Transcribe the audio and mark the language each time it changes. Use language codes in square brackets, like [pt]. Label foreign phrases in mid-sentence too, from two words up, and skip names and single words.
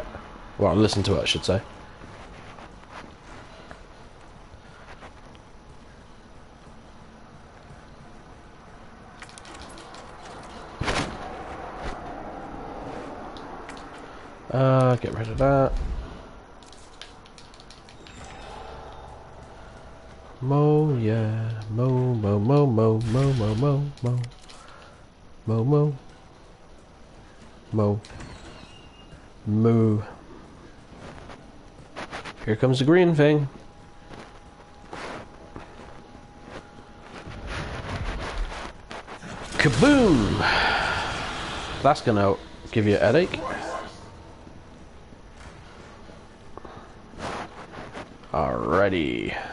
[en] Well, I'll listen to it, I should say. Get rid of that. Mo, yeah. Mo, mo, mo, mo, mo, mo, mo, mo. Mo, mo. Mo. Moo. Here comes the green thing. Kaboom! That's gonna give you a headache. Alrighty.